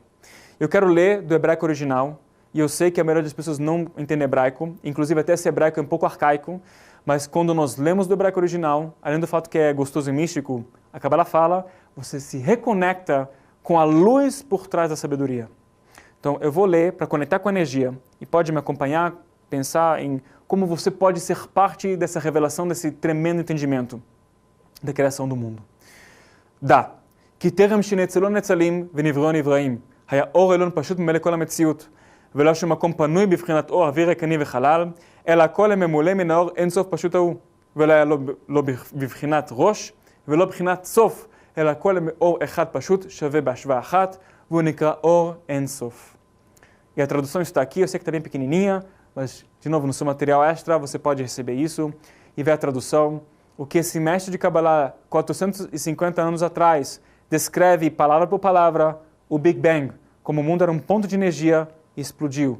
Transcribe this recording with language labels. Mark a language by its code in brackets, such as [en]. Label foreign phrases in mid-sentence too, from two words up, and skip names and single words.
[pt] Eu quero ler do hebraico original, e eu sei que a maioria das pessoas não entende hebraico, inclusive até esse hebraico é um pouco arcaico, mas quando nós lemos do hebraico original, além do fato que é gostoso e místico, a Kabbalah fala, você se reconecta com a luz por trás da sabedoria. Então eu vou ler para conectar com a energia, e pode me acompanhar, pensar em como você pode ser parte dessa revelação, desse tremendo entendimento da criação do mundo. [he] דע, כי טרם שנאצלו נצלים ונבראו נבראים, היה אור עליון פשוט ממלא כל המציאות, ולא שום מקום פנוי בבחינת אור, אוויר ריקני וחלל, אלא הכל ממולא מן האור אין סוף פשוט ההוא, ולא היה לא בבחינת ראש, ולא בבחינת סוף, אלא הכל מאור אחד פשוט שווה בהשוואה אחת, והוא נקרא אור אין סוף. [pt] E a tradução está aqui, eu sei que está bem pequenininha, mas, de novo, no seu material extra você pode receber isso e ver a tradução. O que esse mestre de Kabbalah, 450 anos atrás, descreve palavra por palavra o [en] Big Bang, [pt] como o mundo era um ponto de energia e explodiu.